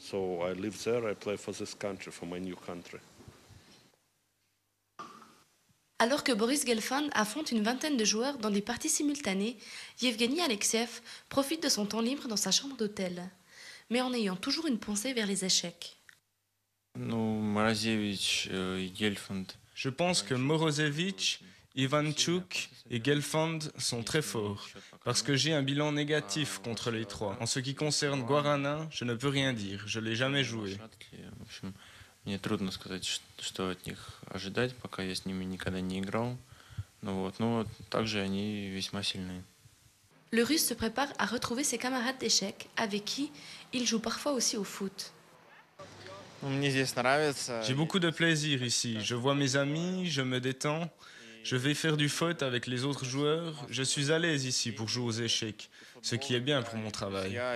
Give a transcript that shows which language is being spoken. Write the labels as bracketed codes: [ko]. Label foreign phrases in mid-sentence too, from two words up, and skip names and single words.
[fr] Alors que Boris Gelfand affronte une vingtaine de joueurs dans des parties simultanées, Jevgenij Aleksejev profite de son temps libre dans sa chambre d'hôtel, mais en ayant toujours une pensée vers les échecs. Je pense que Morozevich, Ivanchuk et Gelfand sont très forts, parce que j'ai un bilan négatif contre les 3. En ce qui concerne Guarana, je ne peux rien dire, je ne l'ai jamais joué. [ru] Мне трудно сказать, что от них ожидать, пока я с ними никогда не играл. Но также они весьма сильные. [fr] Le Russe se prépare à retrouver ses camarades d'échecs, avec qui il joue parfois aussi au foot. J'ai beaucoup de plaisir ici. Je vois mes amis, je me détends. Je vais faire du foot avec les autres joueurs. Je suis à l'aise ici pour jouer aux échecs, ce qui est bien pour mon travail.